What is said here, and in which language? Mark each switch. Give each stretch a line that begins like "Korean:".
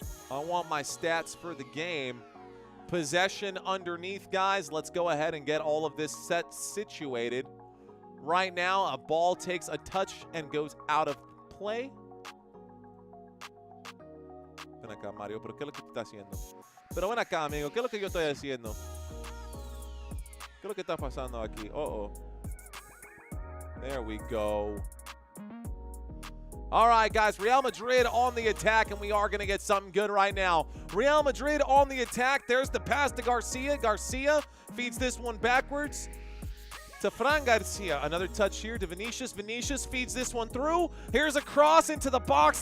English: I want my stats for the game. Possession underneath, guys. Let's go ahead and get all of this set situated. Right now, a ball takes a touch and goes out of play.
Spanish: Ven acá, Mario, pero ¿qué es lo que estás haciendo? Pero ven acá, amigo, ¿qué es lo que yo estoy haciendo? ¿Qué es lo que está pasando aquí?
English: Uh-oh. There we go. All right, guys, Real Madrid on the attack, and we are going to get something good right now. Real Madrid on the attack. There's the pass to Garcia. Garcia feeds this one backwards to Fran Garcia. Another touch here to Vinicius. Vinicius feeds this one through. Here's a cross into the box.